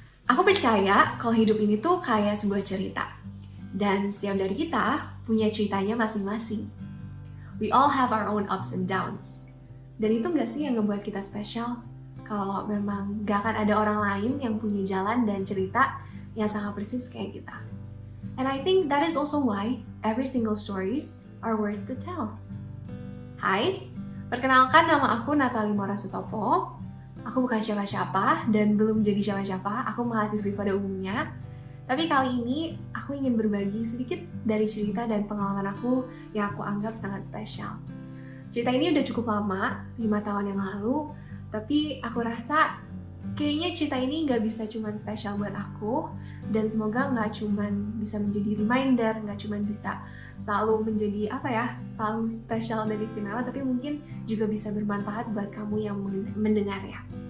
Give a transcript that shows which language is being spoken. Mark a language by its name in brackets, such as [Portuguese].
[Indonesian] Aku percaya kalau hidup ini tuh kayak sebuah cerita. Dan setiap dari kita punya ceritanya masing-masing. [English] We all have our own ups and downs. [Indonesian] Dan itu nggak sih yang ngebuat kita spesial? Kalau memang gak akan ada orang lain yang punya jalan dan cerita yang sangat persis kayak kita. [English] And I think that is also why every single stories are worth to tell. [Indonesian] Hai, perkenalkan nama aku Natali Mora Sutopo. Aku bukan siapa-siapa dan belum jadi siapa-siapa, aku mahasiswi pada umumnya. Tapi kali ini aku ingin berbagi sedikit dari cerita dan pengalaman aku yang aku anggap sangat spesial. Cerita ini udah cukup lama, 5 tahun yang lalu, tapi aku rasa kayaknya cerita ini nggak bisa cuma spesial buat aku, dan semoga nggak cuma bisa menjadi reminder, nggak cuma bisa selalu menjadi selalu spesial dan istimewa, tapi mungkin juga bisa bermanfaat buat kamu yang mendengarnya.